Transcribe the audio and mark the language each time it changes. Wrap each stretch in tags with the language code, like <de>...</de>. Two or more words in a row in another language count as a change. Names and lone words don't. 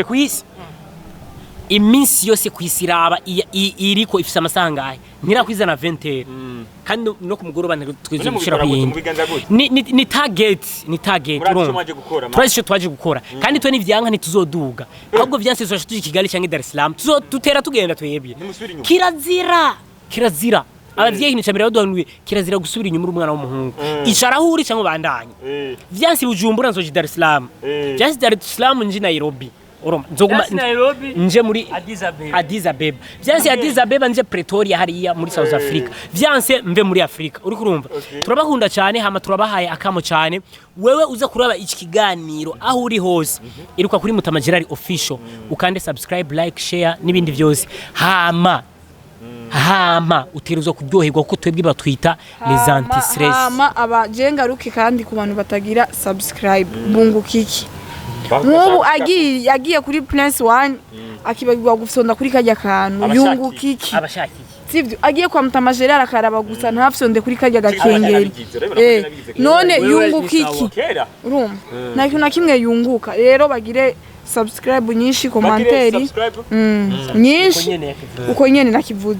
<rn>kwisi iminsi yose kwisiraba iriko ifise amasangaye ntirakwizana 20 kandi no kumugoroba tweze gushira kuyindi ni target urumva twese twaje gukora kandi twe nivyanka ntituzoduga ahubwo vyanse tuzashituye Kigali cyangwa Dar es Salaam tuzotutera tugenda twebye kirazira abavyeyi nicamira baduhanuye kirazira gusubira inyuma umwana w'umuhungu icarahuri cyangwa bandanye vyanse Bujumbura nzoje Dar es Salaam vyanse Dar es Salaam nje Nairobi nzoguma nje muri Addis Abeba vyanse Addis Abeba nje Pretoria hariya muri South Africa vyanse mve muri Afrika uri kurumva turabakunda cyane hama turabahaye akamo cyane wewe uza kuraba iki kiganiro aho uri hose iruka kuri Mutamajirari official ukande</rn> <en>subscribe like share</en> <rn>nibindi byose hama uteruzo kuryoherwa kuko twebwe batwita</rn> <fr>les anti stress</fr> <rn>hama abajenga ruki kandi ku bantu batagira subscribe bungukiki nk'ubu agiye kuri Prince 1 akibagirwa gufyonda kuri kajya kantu yungukiki abashakiki sivyo agiye kwa Mutamajirari akaraba gusa ntafyonde kuri kajya gakengeri none yungukiki urumva nako nakimwe yunguka rero bagire subscribe nyinshi komanteri nyinshi uko nyene nakivuze</rn>